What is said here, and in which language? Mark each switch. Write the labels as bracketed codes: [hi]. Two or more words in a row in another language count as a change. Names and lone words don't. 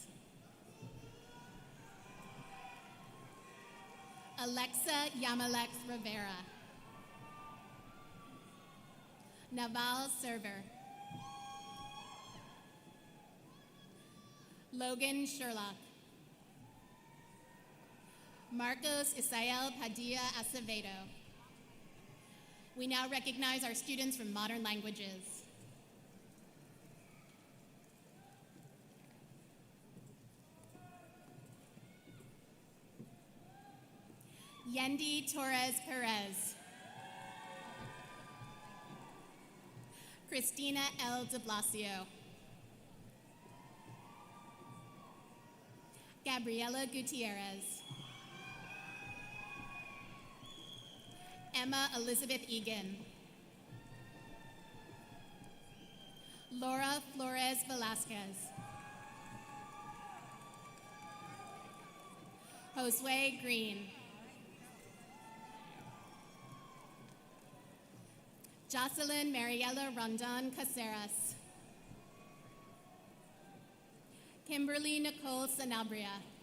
[en] Alexa Yamalex Rivera. Naval Server. Logan Sherlock. Marcos Isael Padilla Acevedo. We now recognize our students from Modern Languages. Yendi Torres Perez. Christina L. de Blasio. Gabriela Gutierrez. Emma Elizabeth Egan. Laura Flores Velasquez. Josue Green. Jocelyn Mariela Rondon Caceres. Kimberly Nicole Sanabria.